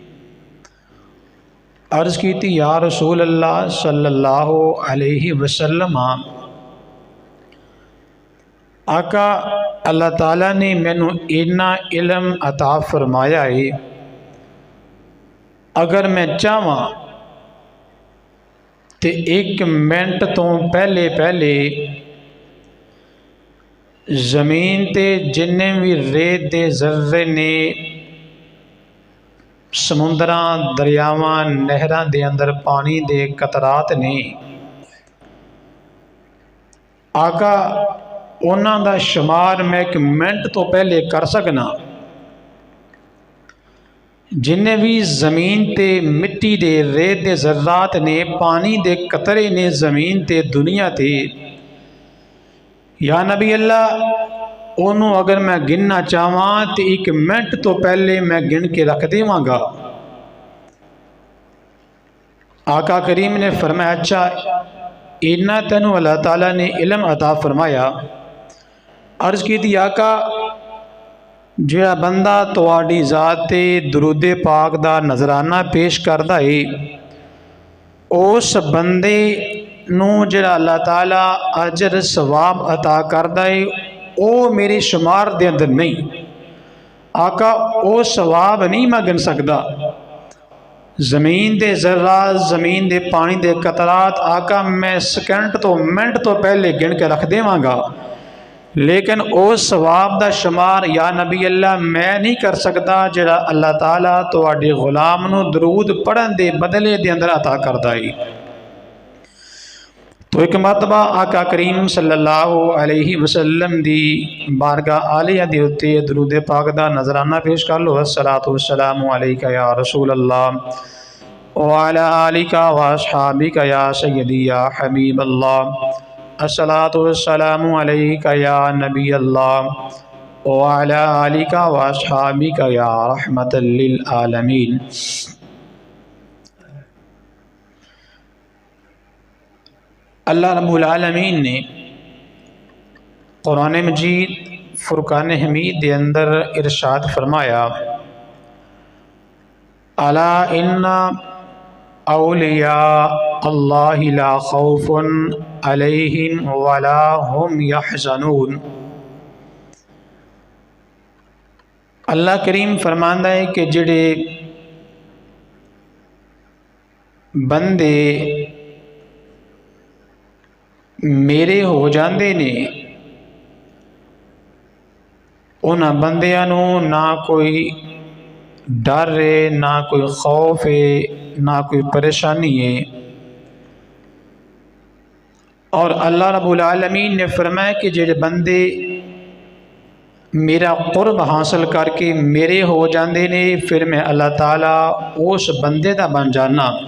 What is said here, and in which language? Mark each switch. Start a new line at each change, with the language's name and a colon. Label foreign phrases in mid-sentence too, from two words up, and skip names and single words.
Punjabi: عرض کی تھی
Arabic: یا رسول اللہ صلی اللہ علیہ وسلم،
Punjabi: آقا اللہ تعالیٰ نے مینو اتنا علم عطا فرمایا ہے، اگر میں چاہواں تے 1 منٹ تو پہلے زمین تے جننے بھی ریت دے ذرے نے، سمندراں دریاواں نہراں دے اندر پانی دے قطرات نے، آقا انہاں دا شمار میں 1 منٹ تو پہلے کر سکنا۔ جنہیں بھی زمین تے مٹی دے ریت دے ذرات نے، پانی دے قطرے نے زمین تے دنیا تے،
Arabic: یا نبی اللہ
Punjabi: انہوں اگر میں گننا چاہواں تو 1 منٹ تو پہلے میں گن کے رکھ دیواں گا۔ آقا کریم نے فرمایا اچھا اتنا تینوں اللہ تعالیٰ نے علم عطا فرمایا۔ عرض کی تھی آقا جہاں بندہ تواڈی ذات درود پاک دا نظرانہ پیش کردا ہے، اس بندے نو جڑا اللہ تعالیٰ اجر ثواب عطا کردا ہے او میرے شمار دے اندر نہیں۔ آقا او ثواب نہیں میں گن سکدا، زمین دے ذرات، زمین دے پانی دے قطرات آقا میں سیکنڈ تو منٹ تو پہلے گن کے رکھ دیواں گا، لیکن او ثواب دا شمار
Arabic: یا نبی اللہ
Punjabi: میں نہیں کر سکتا جڑا اللہ تعالیٰ تواڈے غلام نو درود پڑھن دے بدلے دے اندر عطا کردا ہے۔ تو ایک مرتبہ آقا کریم
Arabic: صلی اللہ علیہ وسلم
Punjabi: دی بارگاہ عالیہ دی اتے درود پاک دا نظرانہ پیش کر لو۔
Arabic: الصلاۃ والسلام علیکہ یا رسول اللہ وعلی آلک واصحابک یا سیدی یا حبیب اللہ، الصلاۃ والسلام علیکہ یا نبی اللہ وعلی آلک واصحابک یا رحمت للعالمین۔ اللہ رب العالمین
Punjabi: نے قرآن مجید فرقان حمید دے اندر ارشاد فرمایا
Arabic: الا ان اولیاء اللہ لا خوف علیہم ولا هم یحزنون۔
Punjabi: اللہ کریم فرماندہ ہے کہ جڑے بندے میرے ہو جاندے نے، انہاں بندیاں نو نہ کوئی ڈر ہے، نہ کوئی خوف ہے، نہ کوئی پریشانی ہے۔ اور
Arabic: اللہ رب العالمین
Punjabi: نے فرمایا کہ جڑے بندے میرا قرب حاصل کر کے میرے ہو جاندے نے، پھر میں اللہ تعالیٰ اس بندے دا بن جانا۔